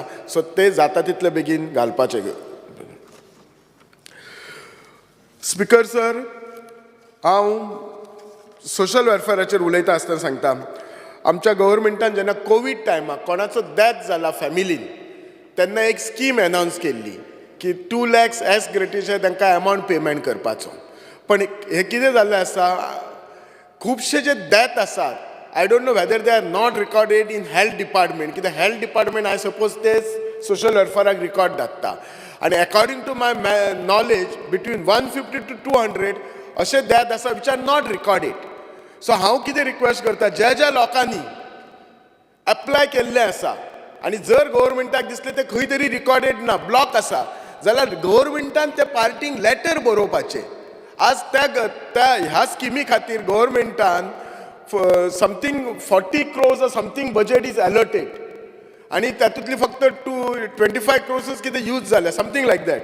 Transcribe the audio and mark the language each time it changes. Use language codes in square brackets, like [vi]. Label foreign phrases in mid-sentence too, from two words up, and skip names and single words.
[kok] सो ते जाता तितले बेगीन घालपाचे. [en] Speaker sir, [kok] हांव सोशल वेलफेराचेर उलयता आसतना सांगता, आमच्या गव्हर्मेंटान जेन्ना कोवीड टायमाक कोणाचो डेथ जाला फॅमिलीन तेन्ना एक [en] scheme announce [kok] केल्ली की 2 lakhs एस ग्रेटिचे तांकां [en] amount payment [kok] करपाचो. पण हे कितें जाल्लें आसा, खुबशे जे डेथ आसात [en] I don't know whether they are not recorded in health department, [kok] कित्याक [en] health department I suppose [kok] ते सोशल वेलफेराक रिकॉर्ड धाडटा. आनी [en] according to my knowledge between 150 to 200 [kok] अशे डेथ आसा [en] which are not recorded. [kok] सो हांव कितें रिक्वेस्ट करता, ज्या लोकांनी एप्लाय केल्लें आसा आनी जर गव्हर्मेंटाक दिसलें ते खंय तरी रिकॉर्डेड ना, ब्लॉक आसा, जाल्यार गव्हर्मेंटान त्या पार्टींक लेटर बरोवपाचें. आज त्या ह्या स्किमी खातीर गव्हर्मेंटान [en] something 40 crores or something budget is allotted [kok] आनी तातूंतली फक्त 25 crores कितें यूज जाल्या, [en] something like that.